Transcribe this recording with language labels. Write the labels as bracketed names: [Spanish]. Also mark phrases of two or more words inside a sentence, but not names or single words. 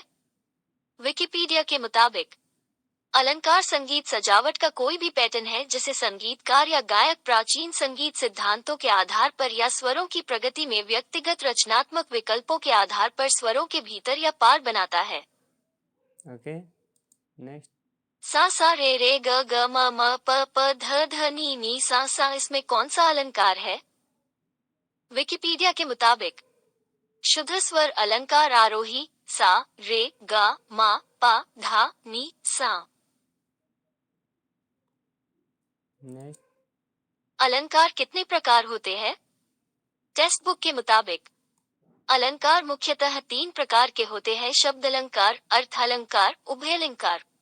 [Hindi] विकिपीडिया के मुताबिक अलंकार संगीत सजावट का कोई भी पैटर्न है जिसे संगीतकार या गायक प्राचीन संगीत सिद्धांतों के आधार पर या स्वरों की प्रगति में व्यक्तिगत रचनात्मक विकल्पों के आधार पर स्वरों के भीतर या पार बनाता है। [English] OK, next. [Hindi] सा सा रे रे ग ग म म प प ध ध नी नी सा सा इसमें कौन सा अलंकार है? विकिपीडिया के मुताबिक शुद्ध स्वर अलंकार आरोही सा रे गा मा पा धा नी सा। नेक्स्ट। अलंकार कितने प्रकार होते हैं? [English] text book [Hindi] के मुताबिक अलंकार मुख्यतः 3 प्रकार के होते हैं, शब्द अलंकार, अर्थ अलंकार, उभयलंकार।